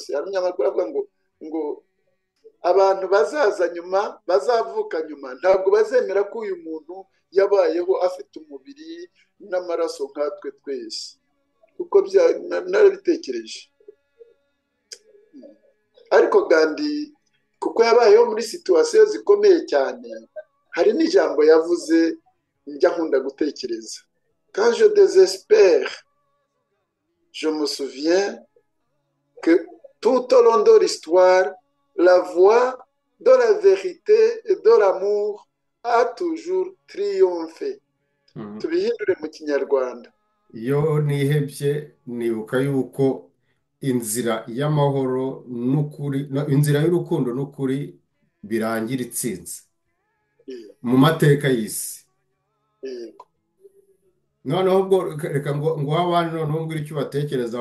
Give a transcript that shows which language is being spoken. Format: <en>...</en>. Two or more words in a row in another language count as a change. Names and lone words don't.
<rw>Hari umunyamakuru avuga ngo abantu bazaza nyuma, bazavuka nyuma, ntabwo bazemera ko uyu muntu yabayeho afite umubiri n'amaraso nkatwe twese, kuko narabitekereje. Ariko Gandhi kuko yabayeho muri situwasiyo zikomeye cyane, hari n'ijambo yavuze njya nkunda gutekereza:</rw> <fr>quand je désespère, je me souviens que tout au long de l'histoire, la voix de la vérité et de l'amour a toujours triomphé.</fr> <rw>Tubihindure mu Kinyarwanda: iyo nihebye nibuka yuko inzira y'amahoro n'ukuri, inzira y'urukundo n'ukuri birangira itsinze mu mateka y'isi. noneho ubwo reka ngo abandi noneho mbwira icyo batekereza.</rw>